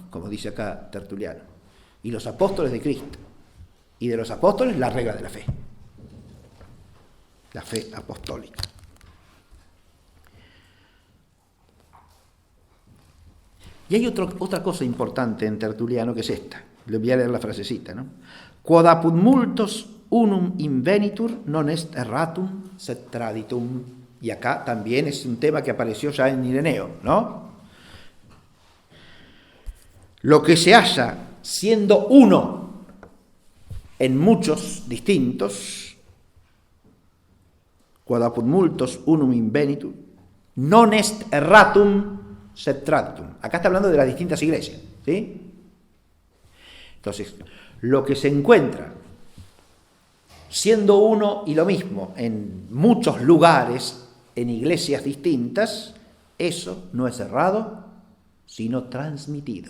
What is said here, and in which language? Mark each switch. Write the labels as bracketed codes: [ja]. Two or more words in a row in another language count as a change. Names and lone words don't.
[es] Como dice acá Tertuliano. Y los apóstoles de Cristo. Y de los apóstoles la regla de la fe. La fe apostólica. Y hay otra cosa importante en Tertuliano que es esta. Le voy a leer la frasecita, ¿no? [la] Quod apud multos unum invenitur non est erratum sed traditum. [es] Y acá también es un tema que apareció ya en Ireneo, ¿no? Lo que se halla siendo uno en muchos distintos [la] quod apud multos unum invenitur, non est erratum sed traditum. [es] Acá está hablando de las distintas iglesias, ¿sí? Entonces, lo que se encuentra siendo uno y lo mismo en muchos lugares, en iglesias distintas, eso no es errado, sino transmitido.